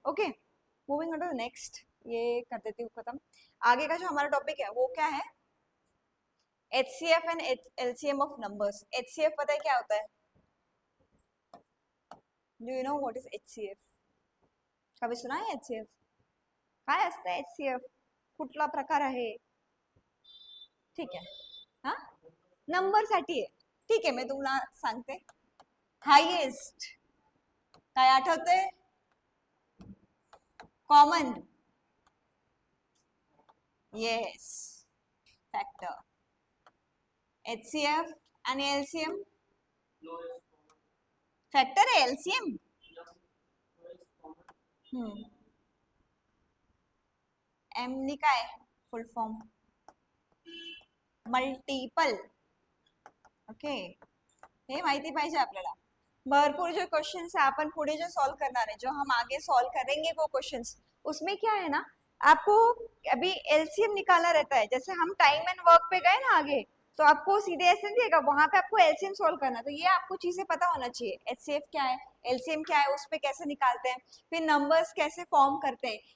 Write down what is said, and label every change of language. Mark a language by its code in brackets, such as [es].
[en] okay, moving on to the next, [hi] ये कर देती हूँ खत्म। आगे का जो हमारा टॉपिक है वो क्या है, HCF and LCM of numbers. HCF पता है क्या होता है, [en] Do you know what is HCF? [hi] कभी सुना है HCF? [mr] काय असतं HCF, कुठला प्रकार आहे, ठीक आहे, हा नंबर साठी आहे, ठीक आहे, मी तुम्हाला सांगते. [en] Highest, काय आठवतंय, common, yes, factor. [mr] HCF आणि LCM, फॅक्टर आहे LCM. एम नी काय फुल फॉर्म, मल्टिपल. ओके, हे माहिती पाहिजे आपल्याला. [hi] भरपूर जो क्वेश्चंस है [mr] अपन पुढे [hi] जो सॉल्व करना है, जो हम आगे सॉल्व करेंगे वो क्वेश्चंस, उसमें क्या है ना, आपको अभी एलसीएम निकालना रहता है। जैसे हम टाइम एंड वर्क पे गए ना आगे, तो आपको सीधे ऐसे नहीं देगा, वहां पे आपको एलसीएम सॉल्व करना, तो ये आपको चीजें पता होना चाहिए, एचसीएफ क्या है, एलसीएम क्या है, उस पे कैसे निकालते हैं, फिर नंबर्स कैसे फॉर्म करते हैं।